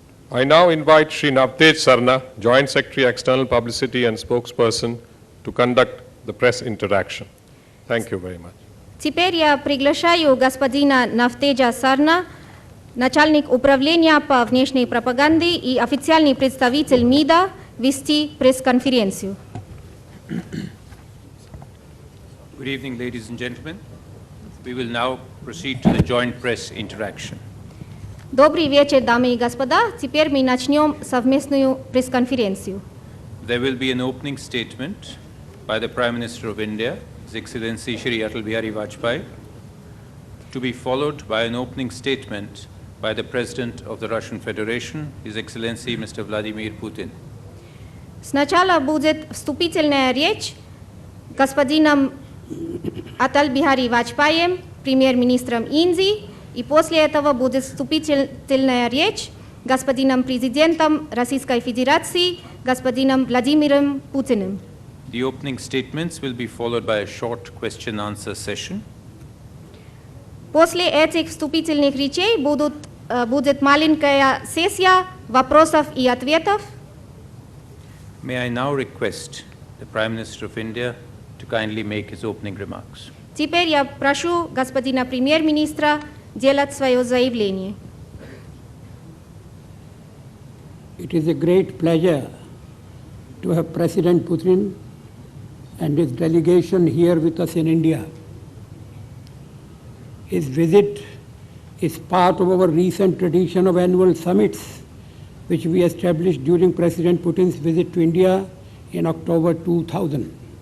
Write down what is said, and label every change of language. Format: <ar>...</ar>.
<en>I now invite Sri Navtej Sarna, Joint Secretary External Publicity and Spokesperson, to conduct the press interaction. Thank you very much.</en> <ru>Теперь я приглашаю господина Навтеджа Сарна, начальник управления по внешней пропаганде и официальный представитель МИДа, вести пресс-конференцию.</ru> <en>Good evening, ladies and gentlemen. We will now proceed to the joint press interaction.</en> <ru>Добрый вечер, дамы и господа. Теперь мы начнем совместную пресс-конференцию.</ru> <en>There will be an opening statement by the Prime Minister of India, His Excellency Shri Atal Bihari Vajpayee, to be followed by an opening statement by the President of the Russian Federation, His Excellency Mr. Vladimir Putin.</en> <ru>Сначала будет вступительная речь господином Атал Бихари Ваджпаем, премьер-министром Индии, и после этого будет вступительная речь господином президентом Российской Федерации, господином Владимиром Путиным.</ru> <en>The opening statements will be followed by a short question-answer session.</en> <ru>После этих вступительных речей будет маленькая сессия вопросов и ответов.</ru> <en>May I now request the Prime Minister of India to kindly make his opening remarks.</en> <ru>Теперь я прошу господина премьер-министра делать свое заявление.</ru> <en>It is a great pleasure to have President Putin and his delegation here with us in India. His visit is part of our recent tradition of annual summits, which we established during President Putin's visit to India in October 2000.</en>